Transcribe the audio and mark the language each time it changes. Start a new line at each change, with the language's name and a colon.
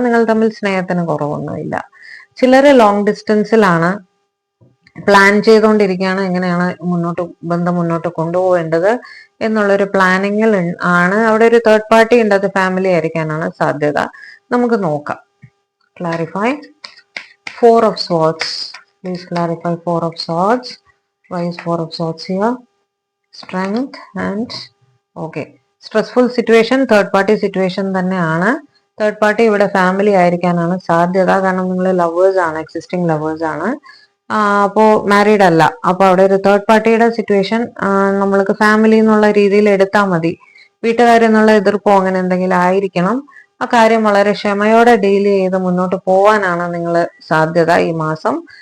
Malayalam: നിങ്ങൾ തമ്മിൽ സ്നേഹത്തിന് കുറവൊന്നുമില്ല. ചിലര് ലോങ് ഡിസ്റ്റൻസിലാണ്, പ്ലാൻ ചെയ്തുകൊണ്ടിരിക്കുകയാണ് എങ്ങനെയാണ് ബന്ധം മുന്നോട്ട് കൊണ്ടുപോകേണ്ടത് എന്നുള്ളൊരു പ്ലാനിങ്ങിൽ ആണ്. അവിടെ ഒരു തേർഡ് പാർട്ടി ഉണ്ട്, അത് ഫാമിലി ആയിരിക്കാനാണ് സാധ്യത. നമുക്ക് നോക്കാം. Clarify.
English: Four of Swords. Please clarify Four of Swords. Why is Four of Swords here? Strength and okay. Stressful situation, third party situation തന്നെയാണ്.
Malayalam: തേർഡ് പാർട്ടി ഇവിടെ ഫാമിലി ആയിരിക്കാനാണ് സാധ്യത. കാരണം നിങ്ങൾ ലവേഴ്സ് ആണ്, എക്സിസ്റ്റിംഗ് ലവേഴ്സ് ആണ്. അപ്പോൾ മാരീഡ് അല്ല. അപ്പോൾ അവിടെ ഒരു തേർഡ് പാർട്ടിയുടെ സിറ്റുവേഷൻ നമ്മൾക്ക് ഫാമിലി എന്നുള്ള രീതിയിൽ എടുത്താൽ മതി. വീട്ടുകാരെന്നുള്ള എതിർപ്പോ അങ്ങനെ എന്തെങ്കിലും ആയിരിക്കണം. ആ കാര്യം വളരെ ക്ഷമയോടെ ഡീൽ ചെയ്ത് മുന്നോട്ട് പോവാനാണ് നിങ്ങൾ സാധ്യത ഈ മാസം.